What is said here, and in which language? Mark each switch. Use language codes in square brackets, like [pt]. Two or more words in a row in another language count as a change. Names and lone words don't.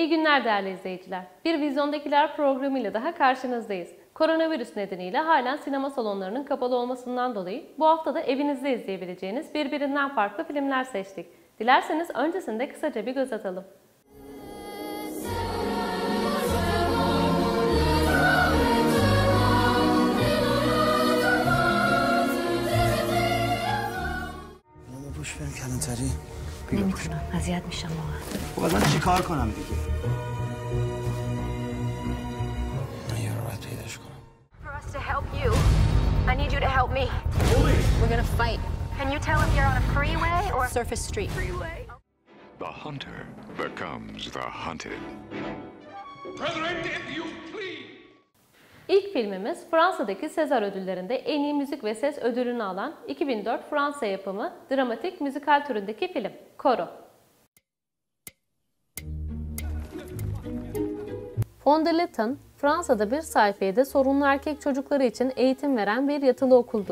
[tr] günler değerli izleyiciler. Bir Vizyondakiler programıyla daha karşınızdayız. Koronavirüs nedeniyle halen sinema salonlarının kapalı olmasından dolayı bu hafta da evinizde izleyebileceğiniz birbirinden farklı filmler seçtik. Dilerseniz öncesinde kısaca bir göz atalım. [fa] پوش بریم کلانتری. نمیتونم اذیت میشم واقعا. خب الان چیکار کنم دیگه؟ من یه رو باید پیداش کنم. [en] For us to help you, I need you to help me. We're gonna fight. Can you tell if you're on a freeway or Surface Street. freeway? The hunter becomes the hunted. Brethren, if you please. [tr] İlk filmimiz Fransa'daki Sezar ödüllerinde en iyi müzik ve ses ödülünü alan 2004 Fransa yapımı dramatik müzikal türündeki film Coro. Fondeleton, Fransa'da bir sayfiyede sorunlu erkek çocukları için eğitim veren bir yatılı okuldur.